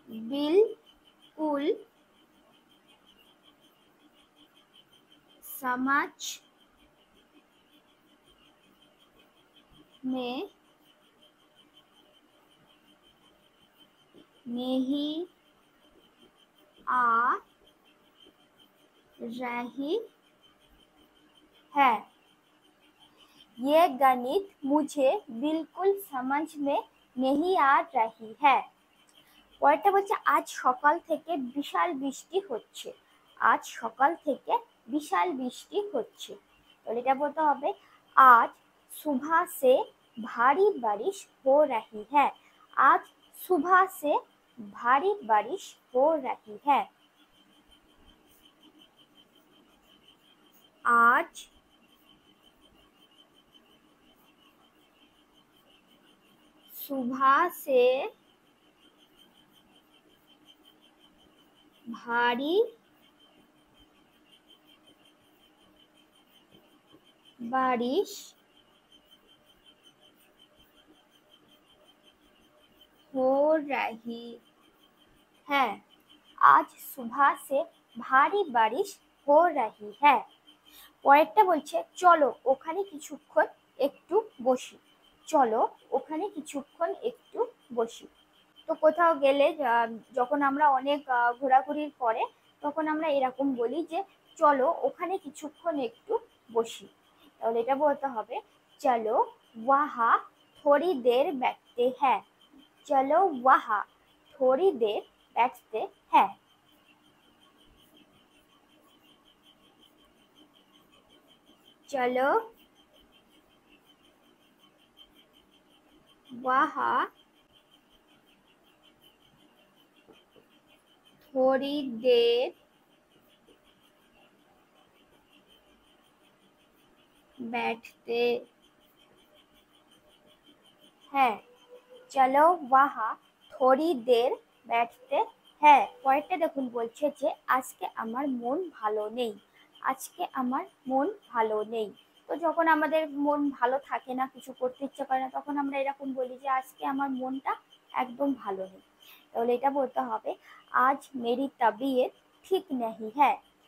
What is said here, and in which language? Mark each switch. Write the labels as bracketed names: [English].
[Hindi] बिल्कुल समझ में नहीं आ रही है। ये गणित मुझे बिल्कुल समझ में नहीं आ रही है। [Bangla] পরেরটা বলছে আজ সকাল থেকে বিশাল বৃষ্টি হচ্ছে। আজ সকাল থেকে বিশাল বৃষ্টি হচ্ছে। তাহলে এটা বলতে হবে [Hindi] आज सुबह से भारी बारिश हो रही है। आज सुबह से भारी बारिश हो रही है। आज सुबह से भारी बारिश हो रही है। आज सुबह से भारी बारिश हो रही है। [Bangla] পরেরটা বলছে চলো ওখানে কিছুক্ষণ একটু বসি। চলো ওখানে কিছুক্ষণ একটু বসি। তো কোথাও গেলে যখন আমরা অনেক ঘোরাঘুরির পরে তখন আমরা এরকম বলি যে চলো ওখানে কিছুক্ষণ একটু বসি। তাহলে এটা বলতে হবে চলো [Hindi] वहाँ थोड़ी देर बैठते हैं। चलो वहाँ थोड़ी देर बैठते हैं। चलो वहाँ थोड़ी देर बैठते हैं। चलो वहाँ थोड़ी देर बैठते हैं। [Bangla] পরেরটা দেখুন বলছে যে আজকে আমার মন ভালো নেই। আজকে আমার মন ভালো নেই। তো যখন আমাদের মন ভালো থাকে না, কিছু করতে ইচ্ছে করে না, তখন আমরা এরকম বলি যে আজকে আমার মনটা একদম ভালো নেই। তাহলে এটা বলতে হবে [Hindi] আজ মেরি তবিয়ত ঠিক নেই হ্যায়।